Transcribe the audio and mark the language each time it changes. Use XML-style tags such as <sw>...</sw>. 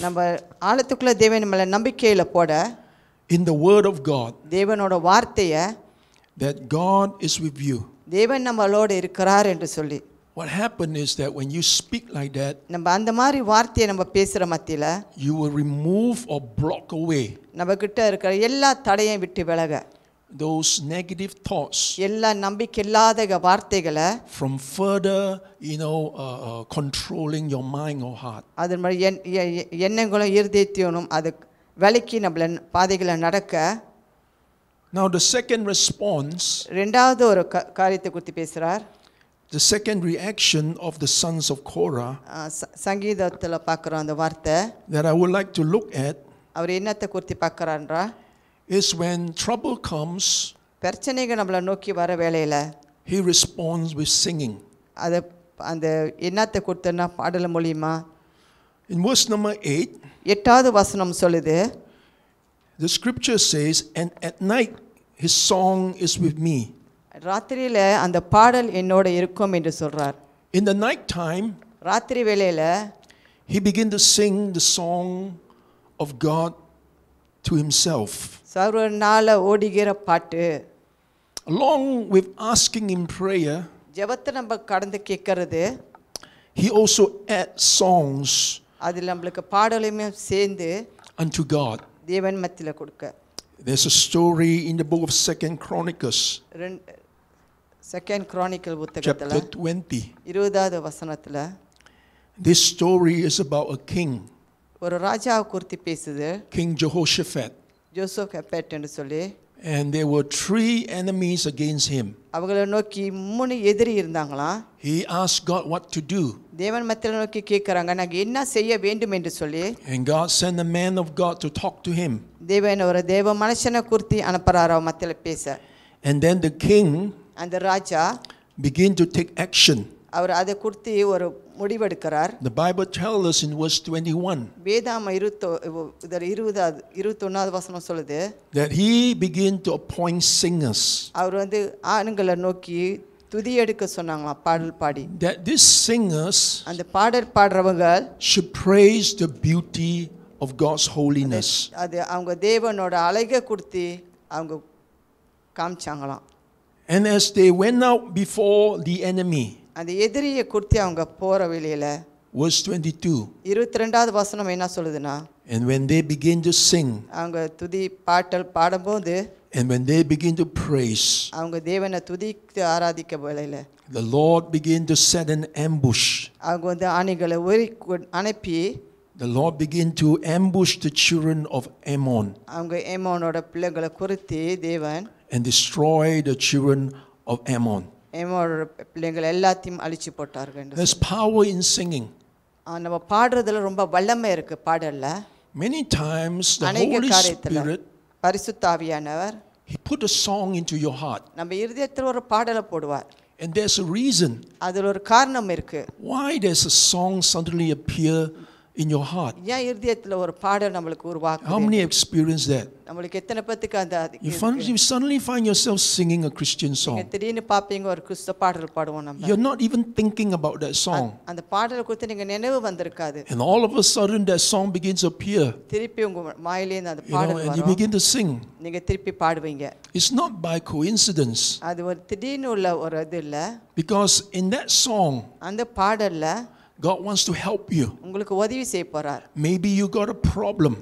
<ta>நம்ம ஆழத்துக்குள்ள தேவன் மேல நம்பிக்கையில போட</ta> <en>in the word of God,</en> <ta>தேவனோட வார்த்தைய</ta> <en>that God is with you.</en> <ta>தேவன் நம்மளோட இருக்கிறார் என்று சொல்லி</ta> <en>What happened is that when you speak like that,</en> <ta>நம்ம அந்த மாதிரி வார்த்தையை நம்ம பேசுற மத்தியில</ta> <en>you will remove or block away</en> <ta>நம்ம கிட்ட இருக்கிற எல்லா தடையையும் விட்டு விலக</ta> <en>those negative thoughts</en> <ta>எல்லா நம்பிக்கை இல்லாத வார்த்தைகளை</ta> <en>from further, controlling your mind or heart.</en> <ta>அது மாதிரி எண்ணங்களும் இருதயத்தையும் அது விலக்கி நம்மள பாதைகளை நடக்க.</ta> <en>Now the second response,</en> <ta>இரண்டாவது ஒரு காரியத்தை குறித்து பேசுறார்.</ta> <en>the second reaction of the sons of Korah</en> <ta>சங்கீதத்துல பார்க்குறோம் அந்த வார்த்தை</ta> <en>that I would like to look at</en> <ta>அவர் என்னத்தை குறித்து பார்க்குறான்றா</ta> <en>is when trouble comes,</en> <ta>பிரச்சனைகள் நம்மளை நோக்கி வர வேளையில</ta> <en>he responds with singing.</en> <ta>அது அந்த என்னத்தை கொடுத்தனா பாடல் மூலியமா.</ta> <en>In verse number 8,</en> <ta>8வது வசனம் சொல்லுது,</ta> <en>the scripture says, and at night his song is with me.</en> <ta>ராத்திரியில அந்த பாடல் என்னோட இருக்கும் என்று சொல்றார்.</ta> <en>In the night time,</en> <ta>ராத்திரி வேளையில</ta> <en>he began to sing the song of God to himself.</en> <ta>சர்வநாள ஓடுகிற பாட்டு.</ta> <en>Along with asking in prayer,</en> <ta>ஜெபத்தை நம்ம கடந்து கேட்கிறது,</ta> <en>he also adds songs</en> <ta>அதில் நம்மளுக்கு பாடலையுமே சேர்ந்து</ta> <en>unto God.</en> <ta>தேவன் மத்தியில கொடுக்க.</ta> <en>There's a story in the book of 2 Chronicles,</en> <ta>second chronicle புத்தகத்துல</ta> <en>chapter 20.</en> <ta>20வது வசனத்துல</ta> <en>This story is about a king,</en> <ta>ஒரு ராஜாவை குறித்து பேசுது,</ta> <en>King Jehoshaphat.</en> <ta>ஜோசப் ஹெப்பேட் என்று சொல்லி.</ta> <en>And there were 3 enemies against him.</en> <ta>அவங்களை நோக்கி 3 எதிரி இருந்தாங்களாம்.</ta> <en>He asked God what to do.</en> <ta>தேவன் மத்தியில நோக்கி கேட்கறாங்க, நாங்க என்ன செய்ய வேண்டும் என்று சொல்லி.</ta> <en>And God sent a man of God to talk to him.</en> <ta>தேவன் ஒரு தேவ மனுஷனை குறித்து அனுப்புறாரு அவ மத்தியில பேச.</ta> <en>And then the king</en> <ta>அந்த ராஜா</ta> <en>began to take action.</en> <ta>அவர் அதை குறித்து ஒரு முடிவெடுக்கிறார்.</ta> <en>The Bible tells us in verse 21</en> <ta>வேதாம 21வது வசனம் சொல்லுது</ta> <en>that he began to appoint singers.</en> <ta>அவர் ஆண்களை நோக்கி துதி எடுக்க சொன்னாங்களாம், பாடல் பாடி.</ta> <en>That these singers</en> <ta>அந்த பாடல் பாடுறவங்க</ta> <en>should praise the beauty of God's holiness.</en> <ta>அது அவங்க தேவனோட அழகை குறித்து அவங்க காமிச்சாங்களாம்.</ta> <en>And as they went out before the enemy,</en> <ta>அந்த எதிரியை குறித்து அவங்க போற வேளையில</ta> <en>verse 22,</en> <ta>22வது வசனம் என்ன சொல்லுதுன்னா,</ta> <en>and when they begin to sing,</en> <ta>அவங்க துதி பாட்டல் பாடும்போது,</ta> <en>and when they begin to praise,</en> <ta>அவங்க தேவனை துதித்து ஆராதிக்க வேளையில</ta> <en>the Lord began to set an ambush.</en> <ta>அவங்க ஆணிகளை அனுப்பி</ta> <en>The Lord began to ambush the children of Ammon</en> <ta>அவங்க ஏமோனோட பிள்ளைகளை குறித்து தேவன்</ta> <en>and destroy the children of Ammon.</en> <ta>ஏமோனோட பிள்ளைகள் எல்லாத்தையும் அழிச்சு போட்டார்கள்.</ta> <en>There's power in singing.</en> <ta>நம்ம பாடுறதுல ரொம்ப வல்லமை இருக்கு பாடல்ல.</ta> <en>Many times the</en> <ta>அநேக</ta> <en>Holy</en> <ta>காரியத்துல</ta> <en>Spirit,</en> <ta>பரிசுத்த ஆவியானவர்</ta> <en>he put a song into your heart.</en> <ta>நம்ம இருதயத்துல ஒரு பாடலை போடுவார்.</ta> <en>And there's a reason</en> <ta>அதுல ஒரு காரணம் இருக்கு.</ta> <en>why there's a song suddenly appear in your heart.</en> <ta>ஏன் இருதயத்துல ஒரு பாடல் நமக்கு உருவாக்குது?</ta> <en>How many experience that?</en> <ta>நமக்கு எத்தனை பேத்துக்கு அந்த</ta> <en>You suddenly find yourself singing a Christian song.</en> <ta>திடீர்னு பாப்பீங்க ஒரு கிறிஸ்தவ பாடல் பாடுவோம் நம்ம.</ta> <en>You're not even thinking about that song.</en> <ta>அந்த பாடலை குறித்து நீங்க நினைவு வந்திருக்காது.</ta> <en>And all of a sudden that song begins to appear.</en> <ta>திருப்பி உங்க வாயிலேந்து அந்த பாடல் வரும்.</ta> <en>And you begin to sing.</en> <ta>நீங்க திருப்பி பாடுவீங்க.</ta> <en>It's not by coincidence.</en> <ta>அது ஒரு திடீர்னு உள்ள ஒரு இது இல்ல.</ta> <en>Because in that song,</en> <ta>அந்த பாடல்ல</ta> <en>God wants to help you.</en> <ta>உங்களுக்கு உதவி செய்ய போறார்.</ta> <en>Maybe you got a problem.</en>